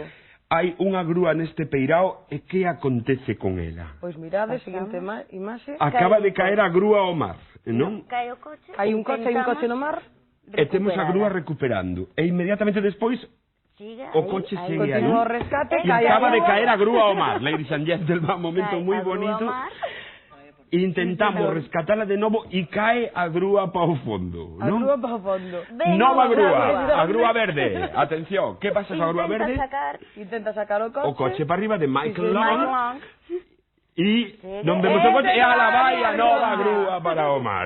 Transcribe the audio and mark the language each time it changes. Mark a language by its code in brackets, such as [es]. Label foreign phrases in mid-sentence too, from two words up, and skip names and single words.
[gl] Hai unha grúa neste peirao e que acontece con ela? Pois mirade, seguinte imaxe. Acaba de caer a grúa ao mar, non? Cae o coche. Hai un coche no mar. E temos a grúa recuperando. E inmediatamente despois o coche segue aí. Continúa o rescate. E acaba de caer a grúa ao mar. [en] Ladies and gentlemen, [gl] un momento moi bonito. Intentamos rescatala de novo e cae a grúa para o fondo, non? A grúa para o fondo. Nova grúa, a grúa verde. Atención, que pasa coa grúa verde? Intenta sacar o coche. O coche para arriba de Michael Long. E non vemos o coche e ala vai a nova grúa para o mar.